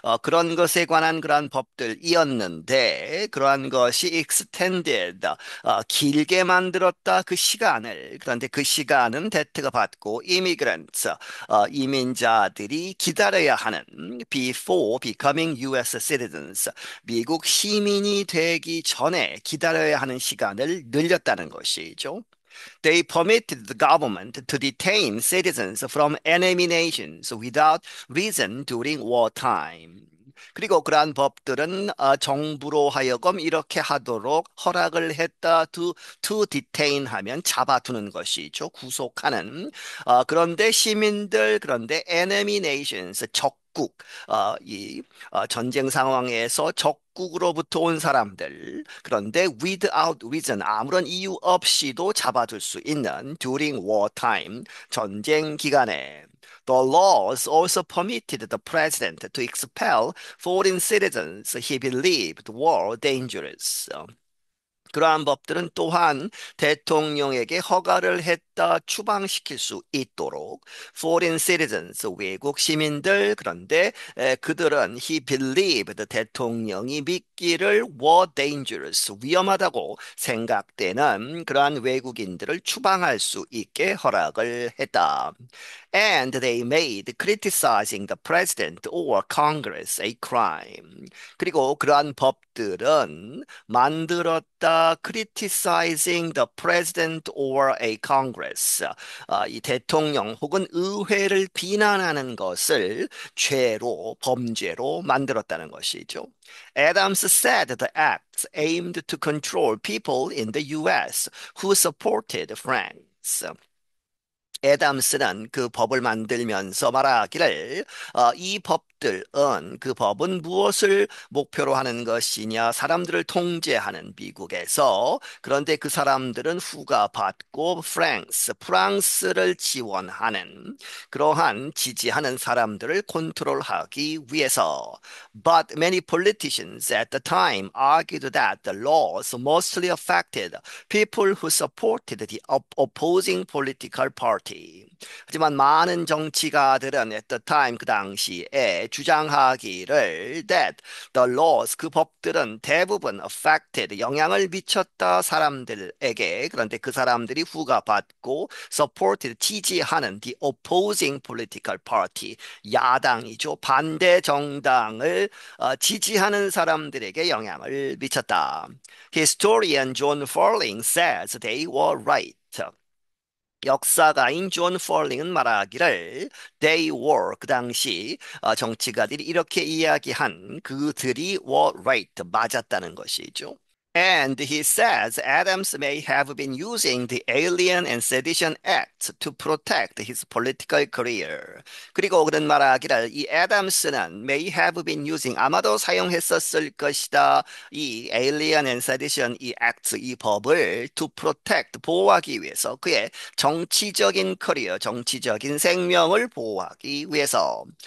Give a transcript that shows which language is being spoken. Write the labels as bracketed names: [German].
[Korean] 그런 것에 관한 그러한 법들이었는데 그러한 것이 extended 길게 만들었다 그 시간을 그런데 그 시간은 대트가 받고 immigrants 이민자들이 기다려야 하는 [English] before becoming U.S. [Korean] citizens 미국 시민이 되기 전에 기다려야 하는 시간을 늘렸다는 것이죠. [English] They permitted the government to detain citizens from enemy nations without reason during wartime. [Korean] 그리고 그러한 법들은 정부로 하여금 이렇게 하도록 허락을 했다. [English] to detain [Korean] 하면 잡아두는 것이죠. 구속하는. 그런데 시민들, 그런데 [English] enemy nations, [Korean] 적국, 전쟁 상황에서 적국으로부터 온 사람들, 그런데 [English] without reason, [Korean] 아무런 이유 없이도 잡아둘 수 있는 [English] during wartime, [Korean] 전쟁 기간에. [English] The laws also permitted the president to expel foreign citizens he believed were dangerous. [Korean] 그러한 법들은 또한 대통령에게 허가를 했다 추방시킬 수 있도록 [English] foreign citizens [Korean] 외국 시민들 그런데 그들은 [English] he believed [Korean] 대통령이 믿기를 [English] were dangerous [Korean] 위험하다고 생각되는 그러한 외국인들을 추방할 수 있게 허락을 했다. [English] And they made criticizing the president or Congress a crime. [Korean] 그리고 그러한 법들은 만들었다 [English] criticizing the president or a Congress. [Korean] 이 대통령 혹은 의회를 비난하는 것을 죄로, 범죄로 만들었다는 것이죠. [English] Adams said the acts aimed to control people in the US who supported France. [Korean] 애담스는 그 법을 만들면서 말하기를 이 법들은 그 법은 무엇을 목표로 하는 것이냐 사람들을 통제하는 미국에서 그런데 그 사람들은 후가 받고 프랑스를 지원하는 그러한 지지하는 사람들을 컨트롤하기 위해서 [English] But many politicians at the time argued that the laws mostly affected people who supported the opposing political party. [Korean] 하지만 많은 정치가들은 [English] at the time [Korean] 그 당시에 주장하기를 [English] that the laws [Korean] 그 법들은 대부분 affected 영향을 미쳤다 사람들에게 그런데 그 사람들이 후가 받고 supported 지지하는 [English] the opposing political party [Korean] 야당이죠 반대 정당을 지지하는 사람들에게 영향을 미쳤다. [English] Historian John Farling says they were right. [Korean] 역사가인 존 펄링은 말하기를 [English] they were [Korean] 그 당시 정치가들이 이렇게 이야기한 그들이 [English] were right [Korean] 맞았다는 것이죠. [English] And he says Adams may have been using the Alien and Sedition Acts to protect his political career. [Korean] 그리고 그런 말하기를 이 애덤스는 [English] may have been using [Korean] 아마도 사용했었을 것이다. 이 Alien and Sedition 이 Act 이 법을 [English] to protect [Korean] 보호하기 위해서 그의 정치적인 커리어, 정치적인 생명을 보호하기 위해서.